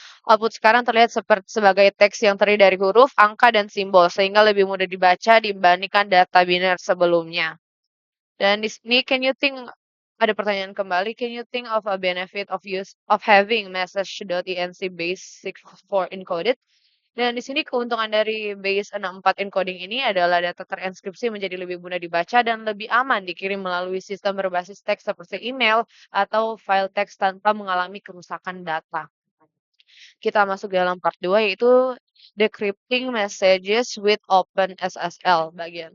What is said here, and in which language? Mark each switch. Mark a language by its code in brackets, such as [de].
[id] Output sekarang terlihat sebagai teks yang terdiri dari huruf, angka, dan simbol sehingga lebih mudah dibaca dibandingkan data biner sebelumnya. Dan di sini, ada pertanyaan kembali, [en] can you think of a benefit of having message.enc base 64 encoded? [id] Dan di sini keuntungan dari base 64 encoding ini adalah data terenskripsi menjadi lebih mudah dibaca dan lebih aman dikirim melalui sistem berbasis teks seperti email atau file teks tanpa mengalami kerusakan data. Kita masuk dalam part 2 yaitu decrypting messages with OpenSSL bagian.